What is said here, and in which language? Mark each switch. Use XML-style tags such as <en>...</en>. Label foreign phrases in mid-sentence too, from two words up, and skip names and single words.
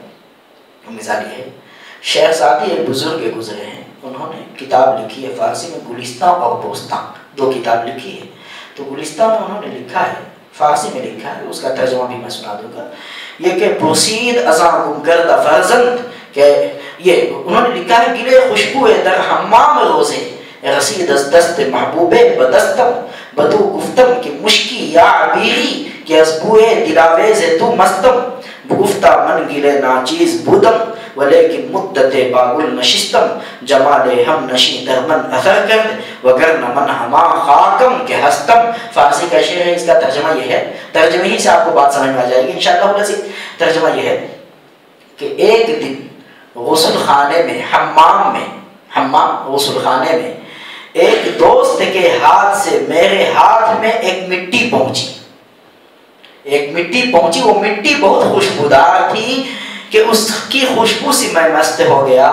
<ur>مثال یہ ہے، شیخ سعدی ایک بزرگ گزرے ہیں، انہوں نے کتاب لکھی ہے فارسی میں، گلستان اور بوستان، 2 کتاب لکھی ہے۔ تو گلستان میں انہوں نے لکھا ہے، فارسی میں لکھا ہے، اس کا ترجمہ بھی میں سنا دوں گا،</ur> <fa>یہ کہ پرسید ازاں گم کردہ فرزند،</fa> <ur>کہ یہ انہوں نے لکھا ہے</ur> <fa>گلے خوشبو در حمام روزے رسید از دست محبوب بدستم بدو گفتم کہ مشکی یا عبیری کہ از بوئے دلاویز تو مستم بگفتہ من گلے ناچیز بودم ولیکن مدت باگل نشستم جمال ہم نشی در من اثر کرد وگرن من ہما خاکم کے ہستم.</fa> <ur>فارسی کا شعر ہے، اس کا ترجمہ یہ ہے، ترجمہ ہی سے آپ کو بات سمجھ میں آ جائے گی</ur> <ar>انشاءاللہ العزیز.</ar> <ur>ترجمہ یہ ہے کہ ایک دن غسل خانے میں، حمام غسل خانے میں ایک دوست کے ہاتھ سے میرے ہاتھ میں ایک مٹی پہنچی، وہ مٹی بہت خوشبودار تھی کہ اس کی خوشبو سے میں مست ہو گیا.</ur>